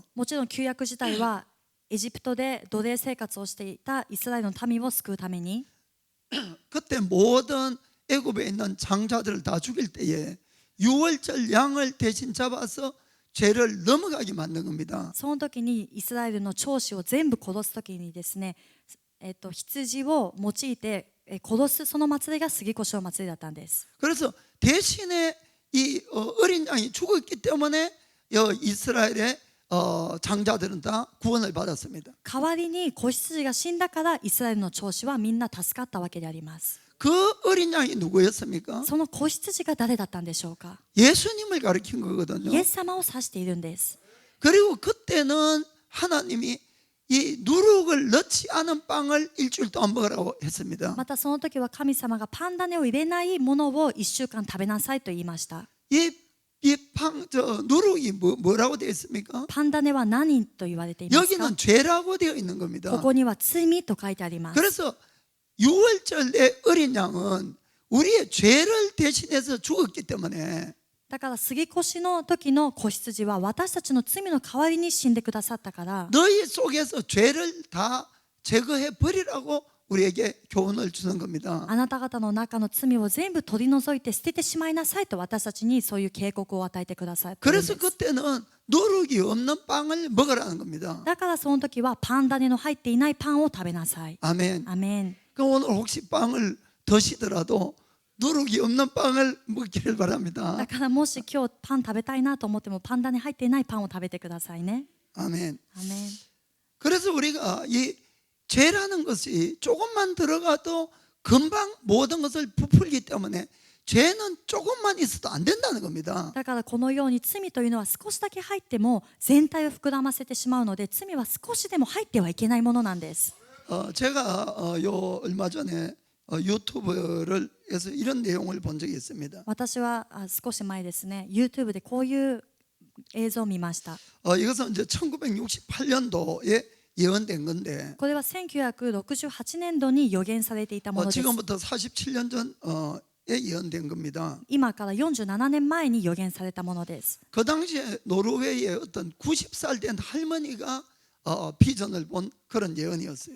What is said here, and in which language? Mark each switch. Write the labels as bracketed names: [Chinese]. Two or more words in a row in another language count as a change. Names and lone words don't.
[Japanese] もちろん旧約時代はエジプトで奴隷生活をしていたイスラエルの民を救うために [Korean] 그때 모든 애굽에 있는 장자들을 다 죽일 때에 유월절 양을 대신 잡아서 죄를 넘어가게 만든 겁니다. [Japanese] その時にイスラエルの長子を全部殺す時にですね、羊を用いて殺すその祭りが杉越の祭りだったんです。 [Korean] 그래서 대신에 이 어린 양이 죽었기 때문에 이스라엘의 장자들은 다 구원을 받았습니다. [Japanese] 代わりに子羊が死んだからイスラエルの長子はみんな助かったわけであります。 [Korean] 그 어린 양이 누구였습니까? [Japanese] その子羊が誰だったんでしょうか。 [Korean] 예수님을 가리킨 거거든요. [Japanese] イエス様を指しているんです。 [Korean] 그리고 그때는 하나님이 이 누룩을 넣지 않은 빵을 일주일 동안 먹으라고 했습니다. [Japanese] またその時は神様がパンダネを入れないものを1週間食べなさいと言いました。 [Korean] 이 누룩이 뭐라고 되어 있습니까? [Japanese] パンダネは何と言われていますか？ [Korean] 여기는 죄라고 되어 있는 [Japanese] こ [Korean] 겁니다. [Japanese] こには罪と書いてあります。 [Korean] 그래서 유월절의 어린 양은 우리의 죄를 대신해서 죽었기 때문에 [Japanese] だから杉越の時の子羊は私たちの罪の代わりに死んでくださったから、 [Korean] 너희 속에서 죄를 다 제거해 버리라고 우리에게 교훈을 주는 겁니다. [Japanese] あなた方の中の罪を全部取り除いて捨ててしまいなさいと私たちにそういう警告を与えてくださったんです。 [Korean] 그래서 그때는 누룩이 없는 빵을 먹으라는 겁니다. [Japanese] だからその時はパン種の入っていないパンを食べなさい。 [Korean] 아멘. [Japanese] アメン。 [Korean] 그 오늘 혹시 빵을 드시더라도 누룩이 없는 빵을 먹기를 [Japanese] だ [Korean] 바랍니다. [Japanese] からもし今日パン食べたいなと思ってもパン種入っていないパンを食べてくださいね。 [Korean] 아멘. [Japanese] アメン。 [Korean] 그래서 우리가 이 죄라는 것이 조금만 들어가도 금방 모든 것을 부풀기 때문에 죄는 조금만 있어도 안 된다는 겁니다. [Japanese] だからこのように罪というのは少しだけ入っても全体を膨らませてしまうので、罪は少しでも入ってはいけないものなんです。 [Korean] 제가 얼마 전에 유튜브를 해서 이런 내용을 본 적이 있습니다. [Japanese] 私は少し前ですね、YouTube でこういう映像を見ました。 [Korean] 이것은 이제 1968년도에 예언된 건데 [Japanese] これは1968年度に予言されていたものです。 [Korean] 지금부터 47년 전에 예언된 겁니다. [Japanese] 今から47年前に予言されたものです。 [Korean] 그 당시에 노르웨이의 어떤 90살 된 할머니가 비전을 본 그런 예언이었어요.